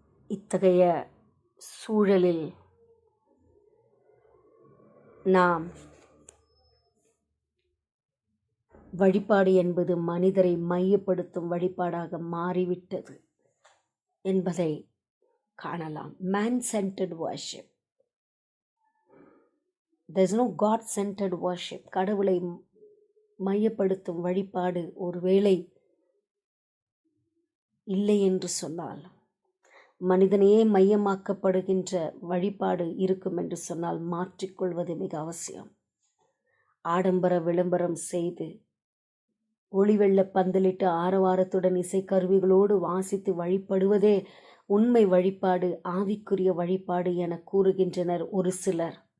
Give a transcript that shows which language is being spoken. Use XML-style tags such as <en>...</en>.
<ta>இத்தகைய சூழலில் நாம் வழிபாடு என்பது மனிதரை மையப்படுத்தும் வழிபாடாக மாறிவிட்டது என்பதை காணலாம்.</ta> <en>Man centered worship, there is no God centered worship.</en> <ta>கடவுளை மையப்படுத்தும் வழிபாடு ஒருவேளை இல்லை என்று சொன்னால், மனிதனையே மையமாக்கப்படுகின்ற வழிபாடு இருக்கும் என்று சொன்னால் மாற்றிக்கொள்வது மிக அவசியம். ஆடம்பர விளம்பரம் செய்து ஒளி வெள்ள பந்தலிட்டு ஆரவாரத்துடன் இசைக்கருவிகளோடு வாசித்து வழிபடுவதே உண்மை வழிபாடு, ஆவிக்குரிய வழிபாடு என கூறுகின்றனர் ஒரு சிலர்.</ta>